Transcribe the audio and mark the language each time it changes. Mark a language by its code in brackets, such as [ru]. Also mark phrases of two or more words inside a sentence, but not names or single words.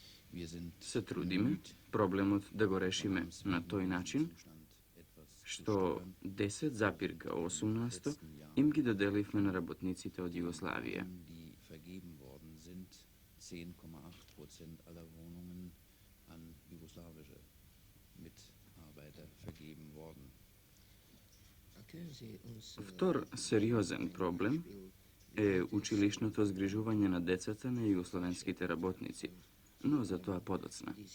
[mk] се трудиме проблемот да го решиме на тој начин, што 10,18 им ги доделивме на работниците [sr] od Jugoslavije. [mk] Втор сериозен проблем е училишното згрижување на децата на југословенските работници, но за тоа подоцна.